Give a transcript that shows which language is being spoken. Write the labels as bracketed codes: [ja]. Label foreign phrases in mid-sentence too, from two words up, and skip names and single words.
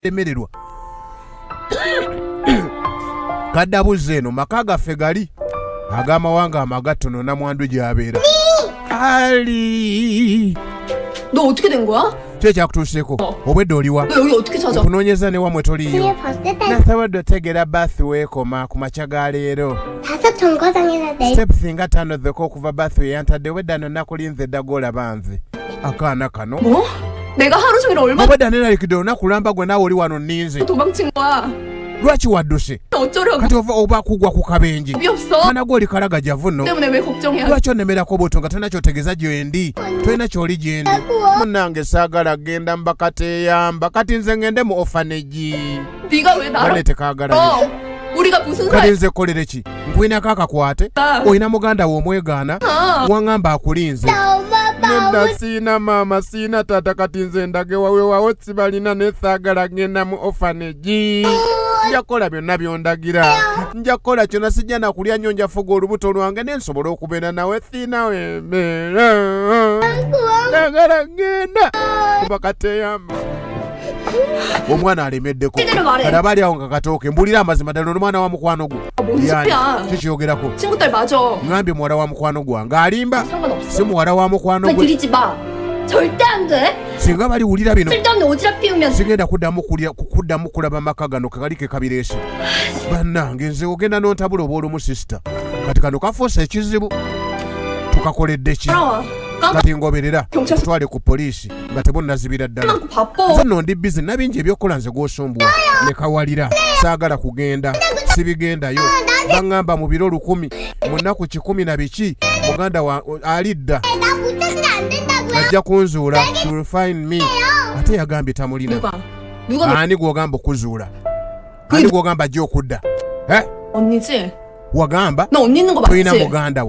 [lg] emererwa kaddabuze eno maka gaffe gali ag'amawanga amagatono namwandu gy'abeera ali [ko] 너 어떻게 된 거야? [lg] kye kyakutuuseeko obwedde oliwa [ko] 너 여기 어떻게 찾아? [lg] okunoonyeza ne wamwe toliyo nasabadde otegeera bathwe ekoma ku makya ga leero [ko] 다섯 정거장에서 내 [lg] steps nga 5 zeko okuva bathwe yantadde wedda nonna kulinze eddaga olaba nze akaana kano [ko] 뭐? 내가 하루 종일 얼마나 [lg] obwedda neeraliikidde olunaku lamba gwe naawe oli wano nninze [ko] 도망친 거야. [lg] lwaki wadduse [ko] 어쩌려고? [lg] kati oba kugwa ku kabenje [ko] 답이 없어. [lg] mwana gwe oli kalagajavu nno [ko] 때문에 왜 걱정해야 돼? [lg] lwaki onemerako bw'otyo nga tolina kyotegeeza gyendi tolina kyoli gyendi munnange saagala genda mbakateeyamba kati nze ngende mu ofanegi [ko] 네가 왜 나를? [lg] bane tekaagala [ko] 우리가 무슨 [lg] kati [ko] 사이? [lg] nze kolere ki nkwinako akakwate [ko] 아. [lg] olina muganda wo omwegaana [ko] 아. [lg] waŋŋamba akulinze [ko] 엄마 [lg] nedda siina maama siina taata kati nze ndage wawewawo sibalina nesaagala genda mu ofanegi njakola byonna byondagira njakola kyonna sijja nakulya nnyo njafuga olubuto lwange nensobola okubeera nawe siina wembeera njagala genda kubakateyamba omwana alemeddeko [ko] 제대로 말해. [lg] kati aba ali awo nga katooke mbulira amazima ddala omwana wa mukwano gwo [ko] 뭔 소리야? [lg] kikyogerako [ko] 친구 딸 맞아. [lg] ŋambye muwala wa mukwano gwange alimba [ko] 상관없어. [lg] si muwala wa mukwano [ko] 말 [lg] gwe [ko] 들이지 마. 절대 안 돼. [lg] singa baliwulira bino [ko] 쓸데없는 오지랖 피우면 [lg] sigenda kuddamu kulaba amaka gano kekali kekabireese bannange nze ogenda n'ontabula oba olumu sisita kati kano kafuusa ekizibu tukakoledde ki [ko] 따라와. 깜빡 [lg] kati ngoberera [ko] 경찰서 [lg] tutwale ku poliisi nga tebonnazibira ddala [ko] 많고 바빠. [lg] nze nno ndi bizi nabingi ebyokukola nze gw'osumbuwa ne kawalira saagala kugenda sibigendayo baŋŋamba mu biro 1000 mu nnaku 100 na biki muganda alidda [ko] 나 붙여서는 안 된다고요? [lg] ajja kunzuula [en] to find me [lg] ate yagambye tamulina [ko] 누가 너 [lg] ani gw'ogamba okuzuula ani gw'ogamba ajja okudda [ko] 언니지? [lg] wagamba [ko] 너 언니 있는 거 [lg] toyina [ko] 맞지? [lg] muganda wo